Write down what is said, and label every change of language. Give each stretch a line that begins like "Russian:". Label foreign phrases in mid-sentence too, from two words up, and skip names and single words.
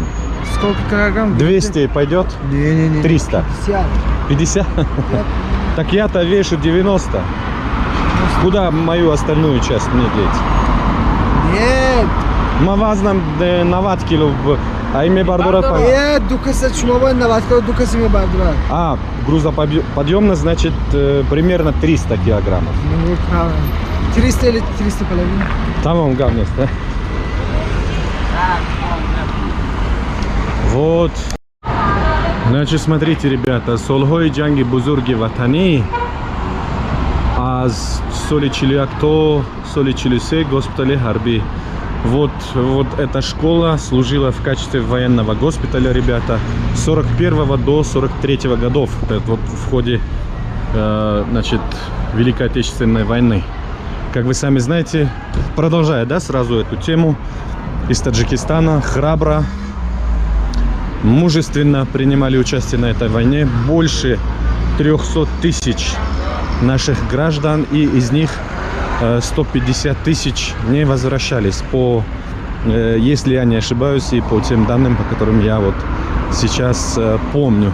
Russian: Сколько килограмм? 200 пойдет? Не-не-не. 300? 50. 50? Так я-то вешу 90. Куда мою остальную часть мне деть? Нет.
Tajik: Мавазнам нават кило, а ими бардура.
Russian: Нет,
Tajik: дукаса чумова наватка, дукаса ми бардура.
Russian: А, грузоподъемность, значит, примерно 300 килограммов. 300 или 300 половина. Tamam Гамнес, да? Вот. Значит, смотрите, ребята,
Tajik: Солхои Джанги Бузурги Ватани, аз Соли Чилиакто, Соли Чилисе, госпитале Харби.
Russian: Вот эта школа служила в качестве военного госпиталя, ребята, с 41 до 43 годов. Это вот в ходе, значит, Великой Отечественной войны. Как вы сами знаете, продолжая, да, сразу эту тему, из Таджикистана храбро, мужественно принимали участие на этой войне больше 300 тысяч наших граждан, и из них 150 тысяч не возвращались, по, если я не ошибаюсь, и по тем данным, по которым я вот сейчас помню.